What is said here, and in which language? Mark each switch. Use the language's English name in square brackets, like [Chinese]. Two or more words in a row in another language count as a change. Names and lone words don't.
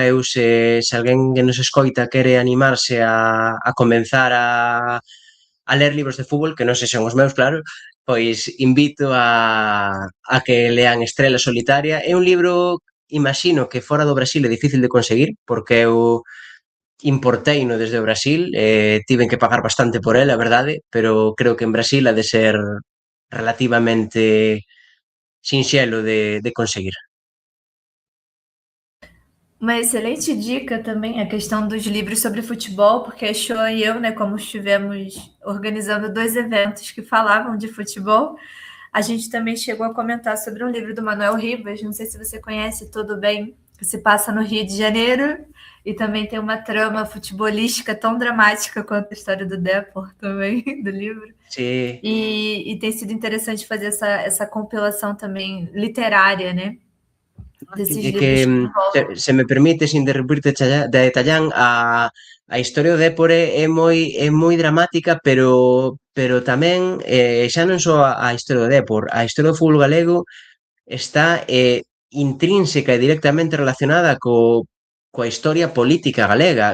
[Galician] Eu se alguén que nos escoita quere animarse a comenzar a ler libros de fútbol, que non sei son os meus, claro, pois invito a que lean Estrela Solitaria. É un libro, imagino que fora do Brasil é difícil de conseguir, porque eu importeino desde o Brasil, tiven que pagar bastante por el, a verdade, pero creo que en Brasil ha de ser relativamente sinxelo de conseguir. [Portuguese] Uma excelente dica também a questão dos livros sobre futebol, porque a Shoa e eu, né, como estivemos organizando 2 eventos que falavam de futebol, a gente também chegou a comentar sobre um livro do Manuel Ribas, não sei se você conhece, Tudo Bem, que se passa no Rio de Janeiro, e também tem uma trama futebolística tão dramática quanto a história do Depor também, do livro. [Galician] Sí. [Portuguese] E tem sido interessante fazer essa compilação também literária, né? [Galician] Que se me permites interrumpirte, Tallán, a historia do Depor é moi dramática, pero tamén xa non só a historia do Depor, a historia do fútbol galego está intrínseca e directamente relacionada coa historia política galega.